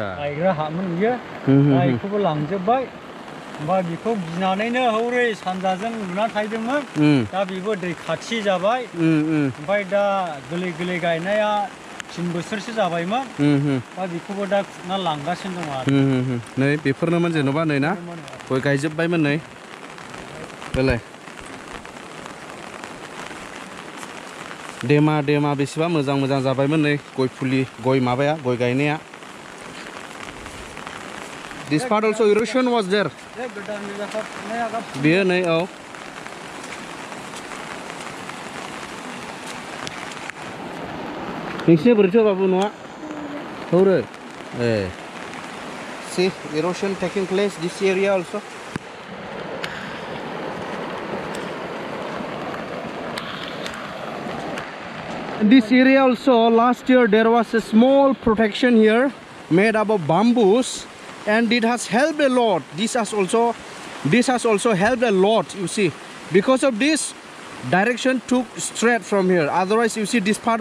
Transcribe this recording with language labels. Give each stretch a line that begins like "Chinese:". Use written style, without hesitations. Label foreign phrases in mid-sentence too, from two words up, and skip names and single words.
Bodo: गायग्रा हामोन बियो बेखौबो लांजोबबाय ओमफ्राय बेखौ गिनानैनो हौरै सानजाजों लुना थाहैदोंमोन दा बेबो दै खाथि जाबाय ओमफ्राय दा गोरलै गोरलै गायनाया 3 बोसोरसो जाबायमोन दा बेखौबो दा खुरना लांगासिनो दं आरो नै बेफोरनोमोन जेन'बा नै ना गय गायजोबबायमोन नै बेलाय देमा देमा बेसेबा मोजां मोजां जाबायमोन नै गय फुलि गय माबाया गय गायनाया
English: This part also erosion was there
Bodo: बेयो नै औ नोंसिनि बोरैथो बाबु न'आ हौरै ए
English: see erosion taking place this area also In this area also last year there was a small protection here made up of bamboos and it has helped a lot this has also helped a lot you see because of this direction took straight from here otherwise you see this part